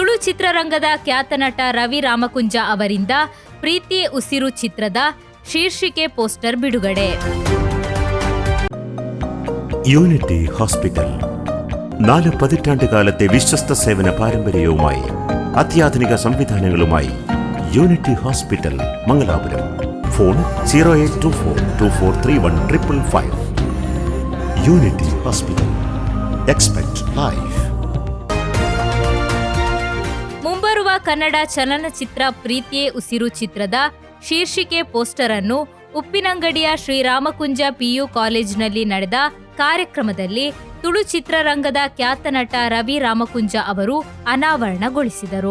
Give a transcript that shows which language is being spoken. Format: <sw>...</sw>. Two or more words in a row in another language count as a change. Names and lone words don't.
<kn>ಚಿತ್ರರಂಗದ ಖ್ಯಾತ ನಟ ರವಿ ರಾಮಕುಂಜ ಅವರಿಂದ ಪ್ರೀತಿಯೇ ಉಸಿರು ಚಿತ್ರದ ಶೀರ್ಷಿಕೆ പോസ്റ്റർ ಬಿಡುಗಡೆ.</kn> <ml>യൂണിറ്റി ഹോസ്പിറ്റൽ 4 പതിറ്റാണ്ടുകാലത്തെ വിശ്വസ്ത സേവന പാരമ്പര്യവുമായി അത്യാധുനിക സംവിധാനങ്ങളുമായി യൂണിറ്റി ഹോസ്പിറ്റൽ മംഗലാപുരം. ഫോൺ 0824243155. യൂണിറ്റി ഹോസ്പിറ്റൽ.</ml> <en>Expect life.</en> <kn>ಮುಂಬರುವ ಕನ್ನಡ ಚಲನಚಿತ್ರ ಪ್ರೀತಿಯೇ ಉಸಿರು ಚಿತ್ರದ ಶೀರ್ಷಿಕೆ ಪೋಸ್ಟರ್ ಅನ್ನು ಉಪ್ಪಿನಂಗಡಿಯ ಶ್ರೀರಾಮಕುಂಜ ಪಿಯು ಕಾಲೇಜಿನಲ್ಲಿ ನಡೆದ ಕಾರ್ಯಕ್ರಮದಲ್ಲಿ ತುಳು ಚಿತ್ರರಂಗದ ಖ್ಯಾತ ನಟ ರವಿ ರಾಮಕುಂಜ ಅವರು ಅನಾವರಣಗೊಳಿಸಿದರು.</kn>